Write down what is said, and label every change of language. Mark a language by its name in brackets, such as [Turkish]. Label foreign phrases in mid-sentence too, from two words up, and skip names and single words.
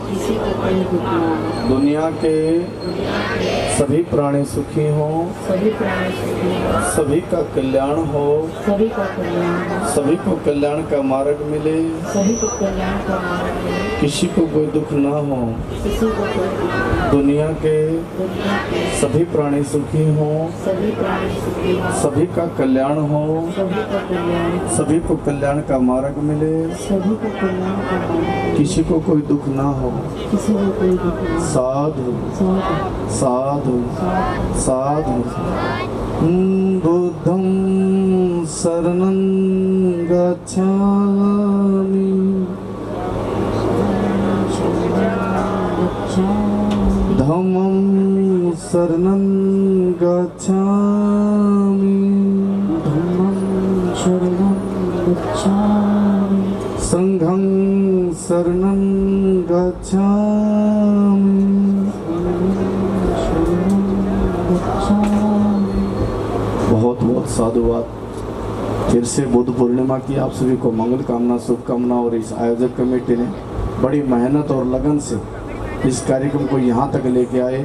[Hindi] दुनिया के सभी प्राणी सुखी हों, सभी का कल्याण हो, सभी को कल्याण का मार्ग मिले, किसी को कोई दुख ना हो। दुनिया के सभी प्राणी सुखी हों, सभी का कल्याण हो, सभी को कल्याण का मार्ग मिले, किसी को कोई दुख ना हो। साधु साधु साधु। [Pali] बुद्धं शरणं गच्छामि, धम्मं शरणं गच्छामि, संघं शरणं गच्छामि। [Hindi] बहुत बहुत साधुवाद। फिर से बुद्ध पूर्णिमा की आप सभी को मंगल कामना, शुभकामना। और इस आयोजक कमेटी ने बड़ी मेहनत और लगन से इस कार्यक्रम को यहाँ तक लेके आए।